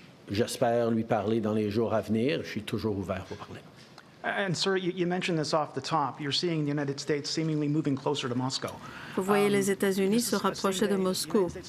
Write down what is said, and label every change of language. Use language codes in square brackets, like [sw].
[fr] J'espère lui parler dans les jours à venir. Je suis toujours ouvert pour parler. [en] And sir, you mentioned this off the top. You're seeing the United States seemingly moving closer to Moscow. [fr] Vous voyez les États-Unis se rapprocher de Moscou.